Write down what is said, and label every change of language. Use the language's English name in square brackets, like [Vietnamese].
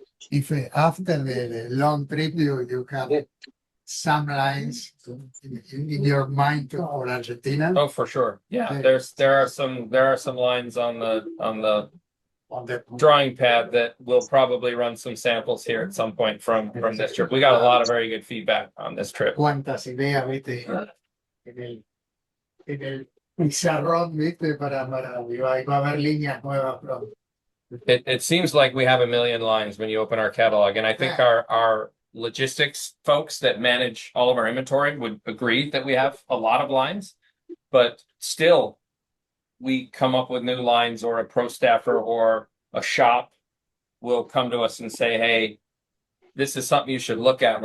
[English] if after the long trip you have some lines in your mind for Argentina oh, for sure. Yeah, Yeah. there are some lines on the on the drawing pad that we'll probably run some samples here at some point from this trip. We got a lot of very good feedback on this trip. [Spanish] cuántas ideas, viste, en el pizarrón, viste, para va a haber líneas nuevas pronto. [English] It seems like we have a million lines when you open our catalog, and I think our logistics folks that manage all of our inventory would agree that we have a lot of lines, but still we come up with new lines, or a pro staffer or a shop will come to us and say, hey, this is something you should look at.